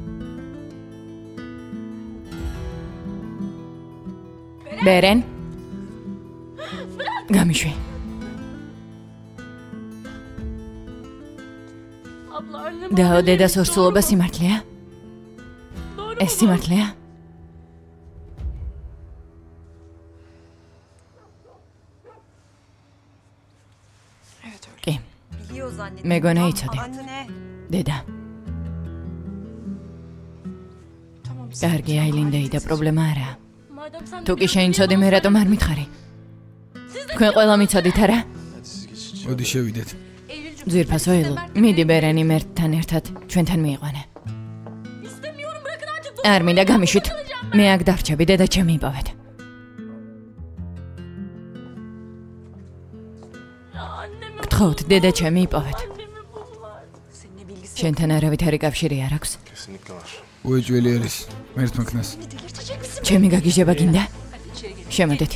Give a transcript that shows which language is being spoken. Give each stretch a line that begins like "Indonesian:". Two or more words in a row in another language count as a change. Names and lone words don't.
Georgian: ბერენ? გამიშვი. და დედას ორსულობა სიმართლეა? ეს სიმართლეა?
Turkish: Evet öyle.
Georgian: კი,
Turkish: Biliyor zannediyorum.
Georgian: მეგონა იცოდი.
Turkish: Anne.
Georgian: დედა,
Turkish: Tamam.
Georgian: კარგი აილინდეი და პრობლემა არაა.
Turkish: Madem sen
Georgian: თუ კი შენ იცოდი, მე რატომ არ მითხარი? თქვენ ყველა მიცოდით არა?
Turkish: Hadi siz geçin.
Georgian: მოდი შევიდეთ. ძვირფასო ელო, მიდი ბერენი მერტთან ერთად ჩვენთან მიიყვანე.
Turkish: istemiyorum bırakın artık.
Georgian: არ მინდა გამიშვით. მე აქ დარჩები, დედა ჩემი იპოვეთ. გთხოვთ, დედა ჩემი იპოვეთ.
Turkish: Seninle bilgisi
Georgian: შენთან არავითარი კავშირი არ აქვს.
Turkish: Kesinlikle var.
Georgian: უეჭველი არის. მერთმა ქნას.
Turkish: delirtecek misin?
Georgian: ჩემი გაგიჟება გინდა? შემოდეთ.